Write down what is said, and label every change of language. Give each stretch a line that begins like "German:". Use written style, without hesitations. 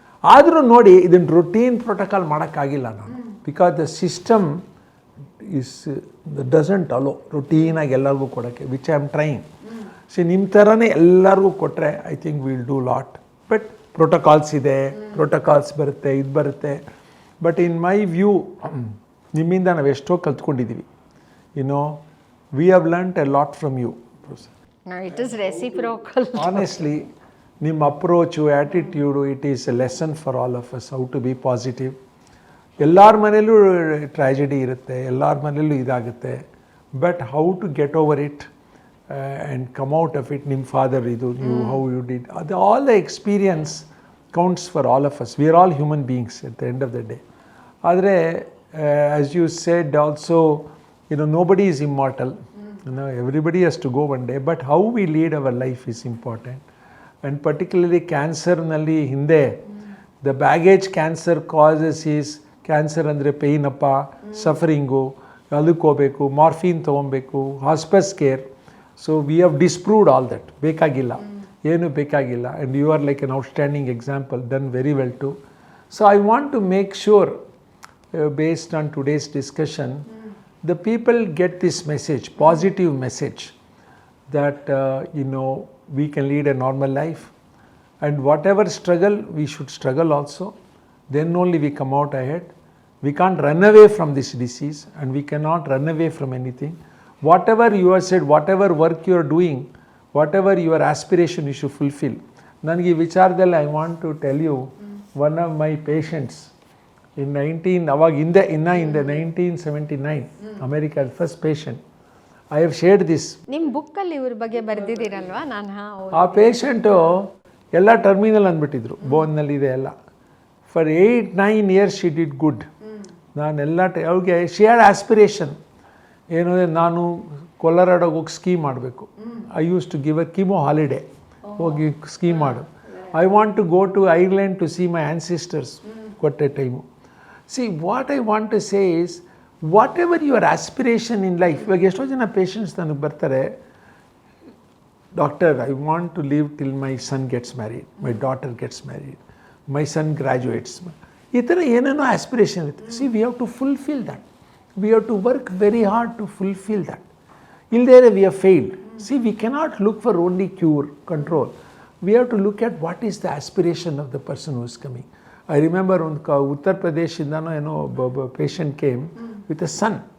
Kannada: ಆದರೂ ನೋಡಿ ಇದನ್ನು ರೊಟೀನ್ ಪ್ರೋಟೋಕಾಲ್ ಮಾಡೋಕ್ಕಾಗಿಲ್ಲ ನಾನು,
English: because the system is doesn't allow
Kannada: ರೊಟೀನಾಗಿ ಎಲ್ಲರಿಗೂ ಕೊಡೋಕ್ಕೆ,
English: Which I am trying. See
Kannada: ನಿಮ್ಮ ಥರನೇ ಎಲ್ಲರಿಗೂ ಕೊಟ್ಟರೆ
English: I think will do lot.
Kannada: But protocols ಇದೆ, ಪ್ರೋಟೋಕಾಲ್ಸ್ ಬರುತ್ತೆ, ಇದು ಬರುತ್ತೆ. ಬಟ್
English: in my view
Kannada: ನಿಮ್ಮಿಂದ ನಾವು ಎಷ್ಟೋ ಕಲ್ತ್ಕೊಂಡಿದ್ದೀವಿ.
English: You know we have learnt a lot from you. No, it is reciprocal. Honestly, ನಿಮ್ಮ approach, attitude, it is a lesson for all of us, how to be positive.
Kannada: ಎಲ್ಲರ ಮನೇಲೂ tragedy ಇರುತ್ತೆ, ಎಲ್ಲರ ಮನೇಲೂ ಇದಾಗುತ್ತೆ,
English: But how to get over it and come out of it. ನಿಮ್ಮ father ಇದು, ನೀವು how you did, ಅದು all the experience counts for all of us. We are all human beings at the end of the day. ಆದರೆ as you said also, nobody is immortal. Everybody has to go one day. But how we lead our life is important. And particularly
Kannada: cancer nalli hinde,
English: the baggage cancer causes is
Kannada: cancer andre pain appa, sufferingu, ಅದಕ್ಕೆ ಹೋಗಬೇಕು, morphine ತೊಗೊಬೇಕು, ಹಾಸ್ಪಿಸ್ care.
English: So we have disproved all that.
Kannada: ಬೇಕಾಗಿಲ್ಲ, ಏನು ಬೇಕಾಗಿಲ್ಲ.
English: And you are like an outstanding example, done very well too. So I want to make sure, based on today's discussion, the people get this message, positive message, that we can lead a normal life, and whatever struggle, we should struggle also. Then only we come out ahead. We can't run away from this disease, and we cannot run away from anything. Whatever you have said, whatever work you are doing, whatever your aspiration you should fulfill.
Kannada: Nange vicharadalli
English: I want to tell you, one of my patients in 1979, America, first patient. I have shared this.
Kannada: ನಿಮ್ಮ ಬುಕ್ಕಲ್ಲಿ ಇವ್ರ ಬಗ್ಗೆ ಬರೆದಿದ್ದೀರಲ್ವಾ? ನಾನು ಆ patient ಎಲ್ಲ terminal ಅಂದ್ಬಿಟ್ಟಿದ್ರು, ಬೋನ್ನಲ್ಲಿ ಇದೆ ಎಲ್ಲ.
English: For 8-9 years she did good.
Kannada: ನಾನೆಲ್ಲ ಅವ್ರಿಗೆ
English: she had aspiration
Kannada: ಏನು ಅಂದರೆ ನಾನು ಕೊಲರಾಡೋಗಿ ಹೋಗಿ ಸ್ಕೀ ಮಾಡಬೇಕು.
English: I use to give a chemo holiday,
Kannada: ಹೋಗಿ ಸ್ಕೀ ಮಾಡು.
English: I want to go to Ireland to see my ancestors,
Kannada: ಕೊಟ್ಟೆ time.
English: See what I want to say is, whatever your aspiration in life.
Kannada: ಇವಾಗ ಎಷ್ಟೋ ಜನ patients ನನಗೆ ಬರ್ತಾರೆ,
English: Doctor I want to live till my son gets married, my daughter gets married, my son graduates.
Kannada: ಈ ಥರ ಏನೇನೋ aspiration ಇರುತ್ತೆ.
English: See we have to fulfil that. We have to work very hard to fulfil that. ಇಲ್ಲದೇ we have failed. See we cannot look for only cure, control. We have to look at what is the aspiration of the person who is coming. I remember
Kannada: ಒಂದು ಉತ್ತರ ಪ್ರದೇಶದಿಂದನೋ ಏನೋ ಒಬ್ಬ
English: Patient came with a son.